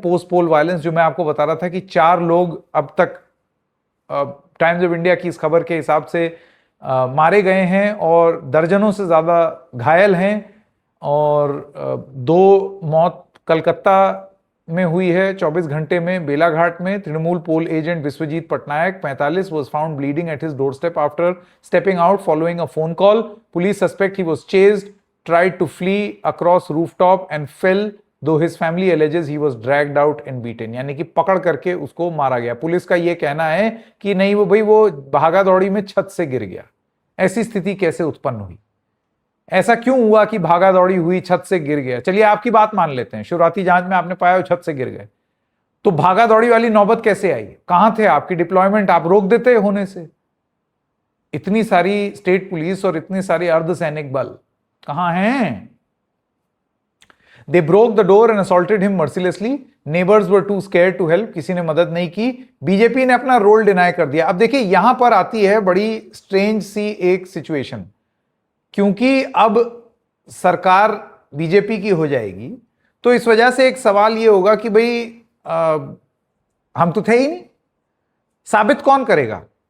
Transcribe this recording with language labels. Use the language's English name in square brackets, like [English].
[Hindi] Post पोल violence जो मैं आपको बता रहा था कि 4 लोग अब तक टाइम्स ऑफ इंडिया की इस खबर के हिसाब से मारे गए हैं और दर्जनों से ज्यादा घायल हैं, और 2 मौत कलकत्ता में हुई है 24 घंटे में। [English] बेलाघाट में Trinamool poll agent Biswajit Patnaik 45 was found bleeding at his doorstep after stepping out following a phone call. Police suspect he was chased, tried to flee across rooftop and fell, though his family alleges he was dragged out and beaten. [Hindi] यानी कि पकड़ करके उसको मारा गया। Police का यह कहना है कि नहीं वो भागा दौड़ी में छत से गिर गया। ऐसी स्थिति कैसे उत्पन्न हुई? ऐसा क्यों हुआ कि भागा दौड़ी हुई, छत से गिर गया? चलिए आपकी बात मान लेते हैं, शुरुआती जांच में आपने पाया छत से गिर गए, तो भागा दौड़ी वाली नौबत कैसे आई? कहां थे? आपकी डिप्लॉयमेंट आप रोक देते होने से। इतनी सारी स्टेट पुलिस और इतनी सारी अर्धसैनिक बल कहां हैं? [English] They broke the door and assaulted him mercilessly. Neighbors were too scared to help. [Hindi] किसी ने मदद नहीं की। बीजेपी ने अपना रोल डिनाई कर दिया। अब देखिए यहां पर आती है बड़ी स्ट्रेंज सी एक सिचुएशन, क्योंकि अब सरकार बीजेपी की हो जाएगी, तो इस वजह से एक सवाल ये होगा कि भाई हम तो थे ही नहीं। साबित कौन करेगा?